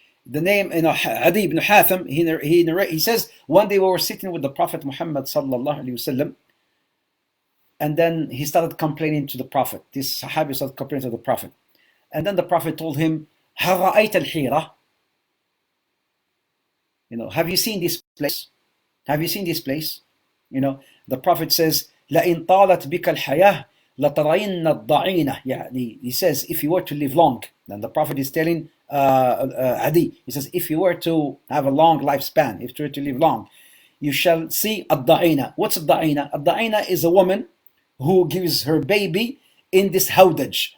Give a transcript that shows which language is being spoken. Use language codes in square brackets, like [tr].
[en] The name, Adi ibn Hatim, he says, one day we were sitting with the Prophet Muhammad sallallahu alaihi wasallam, and then he started complaining to the Prophet. This Sahabi started complaining to the Prophet. And then the Prophet told him, [ar] هل رأيت الحيرة? [en] Have you seen this place? Have you seen this place? The Prophet says, [ar] لَإِن طَالَتْ بِكَ الْحَيَاةِ لَتَرَيِنَّ الضَّعِينَ. [en] He says, if you were to live long, then the Prophet is telling Adi, he says, if you were to have a long lifespan, if you were to live long, you shall see الضَّعِينَ. What's الضَّعِينَ? الضَّعِينَ is a woman who gives her baby in this howdaj.